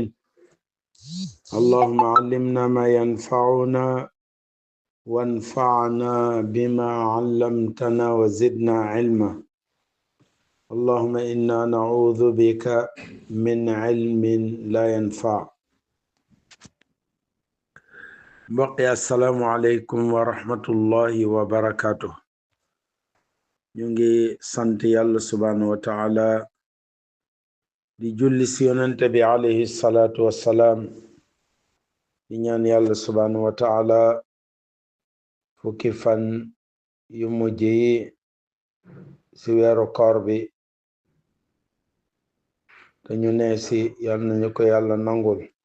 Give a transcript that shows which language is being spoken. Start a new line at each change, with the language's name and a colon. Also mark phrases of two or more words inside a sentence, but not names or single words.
Arabic: اللهم علمنا ما ينفعنا وانفعنا بما علمتنا وزدنا علما. اللهم إنا نعوذ بك من علم لا ينفع.
Wolof: mbokk yi
Arabic: السلام عليكم ورحمة الله وبركاته.
Wolof: ñu ngi sant yàlla
Arabic: سبحانه وتعالى
Wolof: di julli si yonente bi
Arabic: عليه الصلاة والسلام,
Wolof: di ñaan yàlla
Arabic: سبحانه وتعالى
Wolof: fukki fan yu mujj yi si weeru koor bi te ñu ne si yal nañu ko yàlla nangul.